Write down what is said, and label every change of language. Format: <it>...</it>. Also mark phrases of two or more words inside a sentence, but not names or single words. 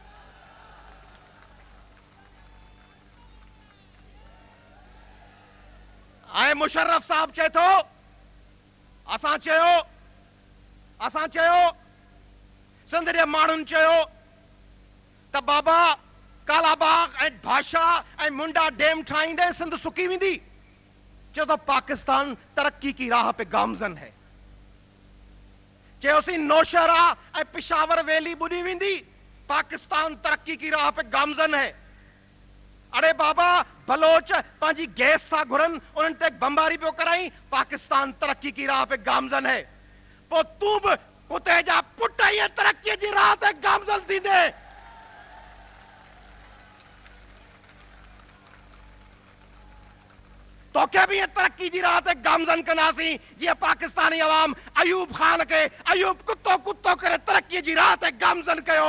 <sd>ऐं मुशर्रफ साहब चए थो असां चयो सिंध जे माण्हुनि चयो त बाबा कालाबाग ऐं भाषा ऐं मुंडा डैम ठाहींदे सिंध सुकी वेंदी। चयो तो</sd> <ur>پاکستان ترقی کی راہ پہ گامزن ہے.</ur> <sd>चयोसीं नौशहरा ऐं पिशावर वैली बुॾी वेंदी,</sd> <ur>پاکستان ترقی کی راہ پہ گامزن ہے.</ur> <sd>अरे बाबा बलोच पंहिंजी गैस था घुरन, उन्हनि ते बमबारी पियो कराई,</sd> <ur>پاکستان ترقی کی راہ پہ گامزن ہے.</ur> <sd>पो तूं बि कुते जा पुट इहे तरक्कीअ जी राह ते गामजन थींदे। तोखे भी तरक्की जी राह ते गामजन कंदासीं जीअं पाकिस्तानी अवाम अयूब खान के अयूब कुत्तो कुत्तो करे तरक्की जी राह ते गामजन कयो।</sd>